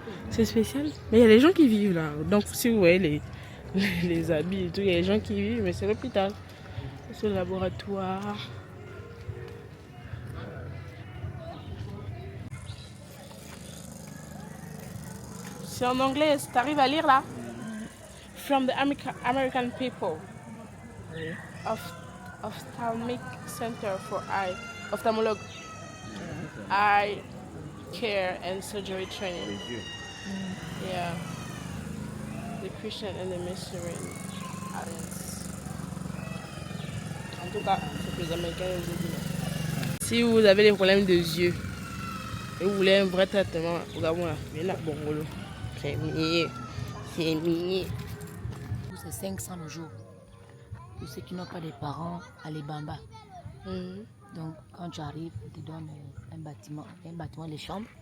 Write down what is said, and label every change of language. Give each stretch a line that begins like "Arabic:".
French: C'est spécial. Mais il y a des gens qui vivent là. Donc si vous voyez les habits et tout, il y a des gens qui vivent, mais c'est l'hôpital. C'est le laboratoire. C'est en anglais, tu arrives à lire là?
English: From the American people. Ophthalmic Center for Eye. Ophthalmologue. Eye care and surgery training. Yeah. The Christian and the Missouri Alliance.
French: En tout cas, c'est que les Américains les disent. Si vous avez des problèmes de yeux et vous voulez un vrai traitement, au Gabon là, venez à Bongolo. C'est mignon. C'est mignon. C'est 500 le jour. Pour ceux qui n'ont pas de parents, à l'Ebamba. Donc, quand tu arrives, on te donne un bâtiment, les chambres.